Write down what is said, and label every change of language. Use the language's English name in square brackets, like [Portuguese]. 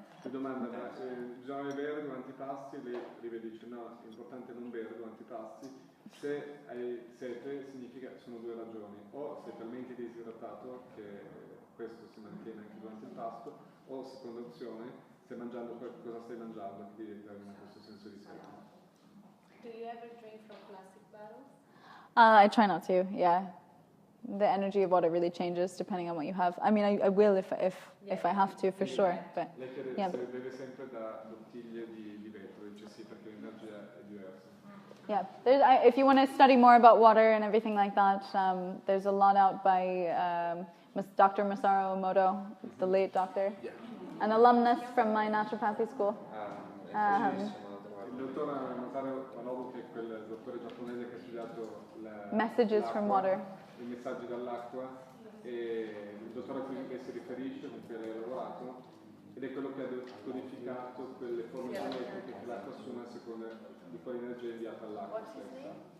[Italian] Ti domanda, bisogna bere durante i pasti? Lei dice no, è importante non bere durante i pasti. Se hai sete significa che sono due ragioni: o sei talmente disidratato che questo si mantiene anche durante il pasto, o seconda opzione, stai mangiando cosa stai mangiando, che determina questo senso di sete. [English] Do you ever drink from plastic bottles? I try not to, yeah. The energy of water really changes depending on what you have. I mean, I will if I have to, for sure. But yeah. [Italian] Beve sempre da bottiglie di vetro, dice sì, perché l'energia è diversa. [English] Yeah, if you want to study more about water and everything like that, there's a lot out by Dr. Masaru Emoto, the late doctor, an alumnus from my naturopathy school. [Italian] Il dottor Masaru Emoto, che è quel dottore giapponese che ha studiato [English] Messages from Water. [Italian] I messaggi dall'acqua, e il dottore a cui si riferisce, con cui ha lavorato, ed è quello che ha codificato quelle formule elettriche che l'acqua assume a seconda di quale energia è inviata all'acqua stessa.